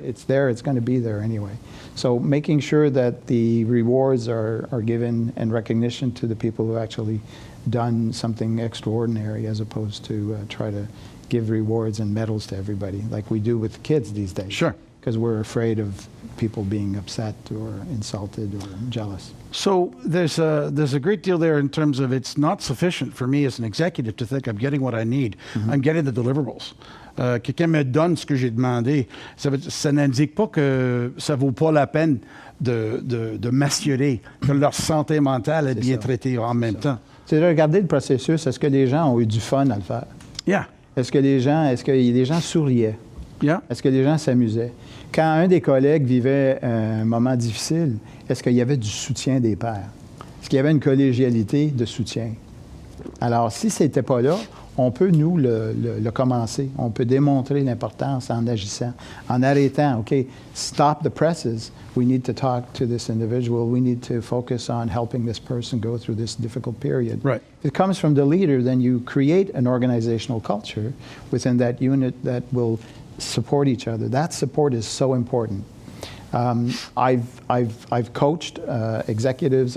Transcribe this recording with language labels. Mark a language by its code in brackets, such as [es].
[en] It's there, it's going to be there anyway. So making sure that the rewards are given and recognition to the people who actually done something extraordinary as opposed to try to give rewards and medals to everybody like we do with kids these days. Sure. Because we're afraid of people being upset or insulted or jealous. So there's a great deal there in terms of it's not sufficient for me as an executive to think I'm getting what I need. I'm getting the deliverables. [fr] Quelqu'un me donne ce que j'ai demandé. Ça n'indique pas que ça vaut pas la peine de m'assurer que leur santé mentale est bien traitée en même temps. C'est de regarder le processus. Est-ce que les gens ont eu du fun à le faire? [en] Yeah. [fr] Est-ce que les gens souriaient? [en] Yeah. [fr] Est-ce que les gens s'amusaient? Quand un des collègues vivait un moment difficile, est-ce qu'il y avait du soutien des pairs? Est-ce qu'il y avait une collégialité de soutien? Alors, si ce n'était pas là, on peut, nous, le commencer. On peut démontrer l'importance en agissant, en arrêtant. [en] OK, stop the presses. We need to talk to this individual. We need to focus on helping this person go through this difficult period. Right. If it comes from the leader, then you create an organizational culture within that unit that will support each other. That support is so important. I've coached executives.